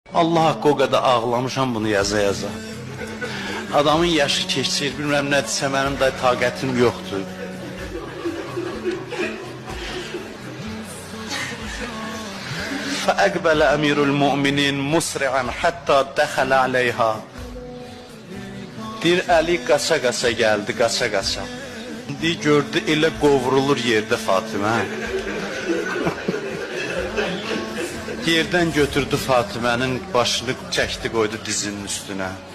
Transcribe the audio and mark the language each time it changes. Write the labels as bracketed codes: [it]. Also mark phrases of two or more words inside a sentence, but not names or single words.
[az] Allah haqqı o qədər ağlamışam bunu yaza. Adamın yaşı keçir, bilmirəm nədirsə mənim də taqətim yoxdur. [ar] فأقبل أمير المؤمنين مسرعا حتى دخل عليها. [az] Bir əli qaça-qaça gəldi, qaça-qaça. İndi gördü, elə qovrulur yerdə Fatimə. Yerdən götürdü Fatimənin başını, çəkdi, qoydu dizinin üstünə.